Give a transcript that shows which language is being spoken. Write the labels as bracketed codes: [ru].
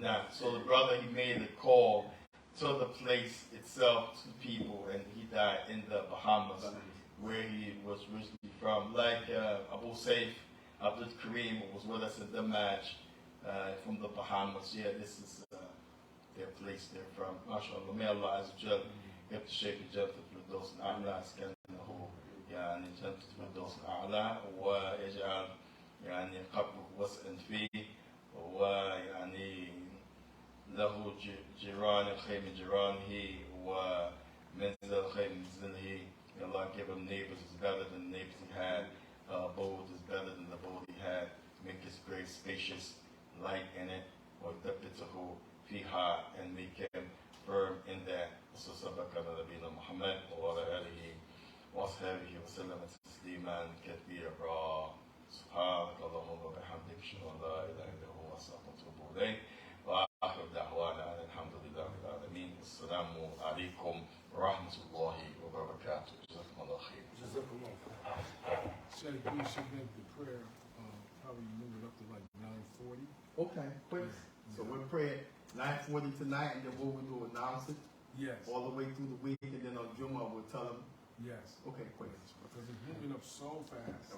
[en] So the brother, he made the call to the place itself, to people, and he died in the Bahamas, where he was originally from. Like Abu Saif, Abdul Kareem was with us at the match from the Bahamas. Yeah, this is their place they're from. [ar] MashaAllah, may Allah Azza wa Jal get to Shaikh Jannat al-Firdaus al-A'la, askannahu يعني جنة الفردوس الأعلى ويجعل يعني قبره وسعا فيه ويعني له جيران خير من جيرانه ومنزل خير من منزله. [en] Allah give him neighbors is better than the neighbors he had. Abode is better than the abode he had. Make his grave spacious, light in it, [ar] وَثَبِّتَهُ فِيهَا, [en] and make him firm in that. [ar] وَصَلَّى نَبِينَا مُحَمَّدٍ وَعَلَى آلِهِ وَأَصْحَابِهِ وَسَلَّمَ تَسْلِيمًا كَثِيرًا. سبحانك اللهم وبحمدك أشهد أن لا إله إلا أنت أستغفرك وأتوب إليك وآخر دعوانا أن الحمد لله رب العالمين. السلام عليكم ورحمة الله وبركاته. جزاكم الله خير. [en] Sheikh, we should make the prayer probably move it up to like 9:40. Okay, quick. So we'll pray at 9:40 tonight, and then what we do, announce it Yes. all the way through the week, and then on Jummah we'll tell them. Yes. Okay, quick. Because it's moving up so fast.